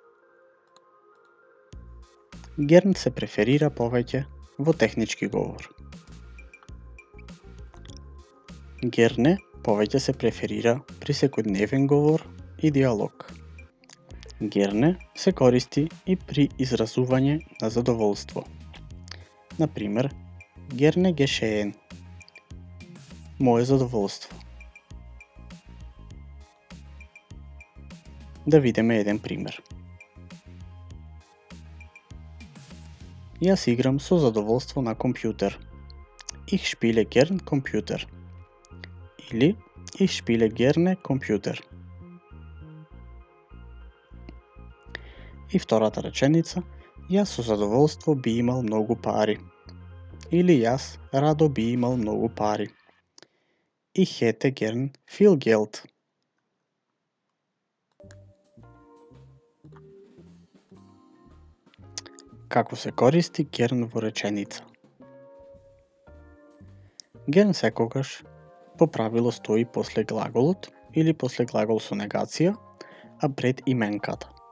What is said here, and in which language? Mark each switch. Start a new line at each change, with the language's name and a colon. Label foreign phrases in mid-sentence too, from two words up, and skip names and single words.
Macedonian: Герн се преферира повеќе во технички говор. Герне повеќе се преферира при секојдневен говор и диалог. Герне се користи и при изразување на задоволство. Например,
German: gerne geschehen.
Macedonian: Мое задоволство. Да видиме еден пример. Јас играм со задоволство на компјутер.
German: Ich spiele gern Computer. Или Ich spiele gerne Computer.
Macedonian: И втората реченица, јас со задоволство би имал многу пари. Или јас радо би имал многу пари.
German: Ich hätte gern viel Geld.
Macedonian: Како се користи герн во реченица? Герн секогаш по правило стои после глаголот или после глагол со негација, а пред именката.